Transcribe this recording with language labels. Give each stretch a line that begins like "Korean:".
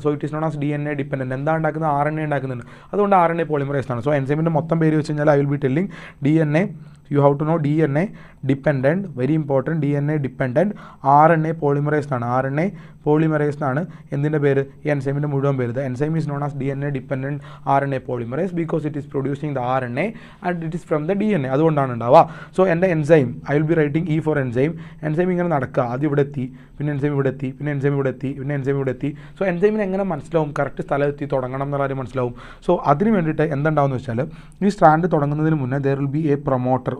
English: So it is known as DNA dependent.
Malayalam: എന്താ ഉണ്ടാക്കുന്നത്? RNA ഉണ്ടാക്കുന്നുണ്ട്. അതുകൊണ്ട് RNA പോളിമറേസ് ആണ്. സോ എൻസൈമിൻ്റെ മൊത്തം പേര് വെച്ച് കഴിഞ്ഞാൽ
English: I will be telling DNA. You have to know DNA dependent, very important, DNA dependent RNA polymerase എന്നാണ്.
Malayalam: RNA polymerase എന്നാണ് എന്തിൻ്റെ പേര്? ഈ എൻസൈമിൻ്റെ മുഴുവൻ പേര്.
English: The enzyme is known as DNA dependent RNA polymerase because it is producing the RNA and it is from the DNA.
Malayalam: അതുകൊണ്ടാണ് ഉണ്ടാവുക. So എൻ്റെ enzyme
English: I will be writing E for enzyme.
Malayalam: Enzyme ഇങ്ങനെ നടക്കുക. ആദ്യം ഇവിടെ എത്തി, പിന്നെ enzyme ഇവിടെ എത്തി, പിന്നെ എൻസൈം ഇവിടെ എത്തി, പിന്നെ എൻസൈം ഇവിടെ എത്തി. സോ എൻസൈമിന് എങ്ങനെ മനസ്സിലാവും കറക്റ്റ് സ്ഥലത്തെത്തി തുടങ്ങണം എന്നുള്ള കാര്യം മനസ്സിലാവും. സോ അതിന് വേണ്ടിയിട്ട് എന്തുണ്ടാവുമെന്ന് വെച്ചാൽ ഈ സ്ട്രാൻഡ് തുടങ്ങുന്നതിന് മുന്നേ
English: there will be a promoter.